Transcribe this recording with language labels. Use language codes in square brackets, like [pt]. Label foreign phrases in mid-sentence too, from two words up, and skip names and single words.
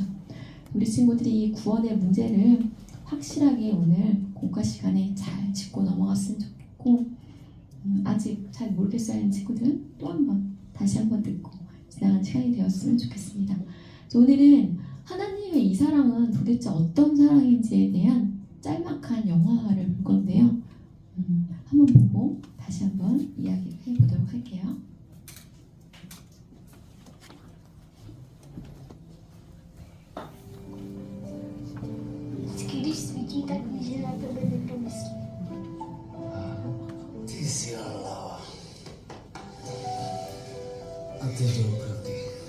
[ko] 우리 친구들이 이 구원의 문제를 확실하게 오늘 공과 시간에 잘 짚고 넘어갔으면 좋겠고 아직 잘 모르겠어야 하는 친구들은 또 한번 다시 한번 듣고 지나간 시간이 되었으면 좋겠습니다. 오늘은 하나님의 이 사랑은 도대체 어떤 사랑인지에 대한 짤막한 영화를 볼 건데요. 한번 보고 다시 한번 이야기를 해보도록 할게요. [cs] Když svítí, tak víš, že na tebe někdo myslí. Ty jsi hlava. A ty doopravdy.